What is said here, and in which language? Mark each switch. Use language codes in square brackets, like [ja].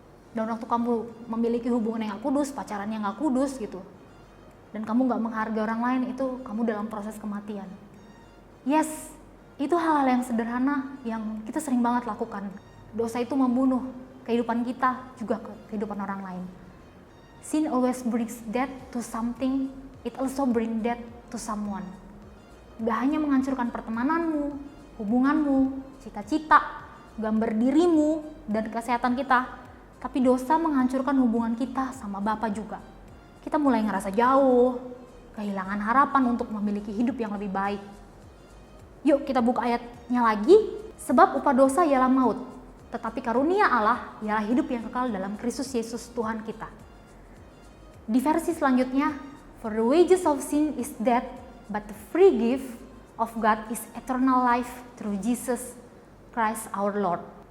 [id] Dan waktu kamu memiliki hubungan yang gak kudus, pacaran yang gak kudus gitu, dan kamu gak menghargai orang lain, itu kamu dalam proses kematian. Yes, itu hal-hal yang sederhana yang kita sering banget lakukan. Dosa itu membunuh kehidupan kita, juga kehidupan orang lain. [en] Sin always brings death to something, it also brings death to someone. [id] Gak hanya menghancurkan pertemananmu, hubunganmu, cita-cita, gambar dirimu, dan kesehatan kita, tapi dosa menghancurkan hubungan kita sama Bapa juga. Kita mulai ngerasa jauh, kehilangan harapan untuk memiliki hidup yang lebih baik. Yuk kita buka ayatnya lagi. Sebab upah dosa ialah maut, tetapi karunia Allah ialah hidup yang kekal dalam Kristus Yesus Tuhan kita. Di versi selanjutnya, [en] for the wages of sin is death, but the free gift of God is eternal life through Jesus Christ our Lord.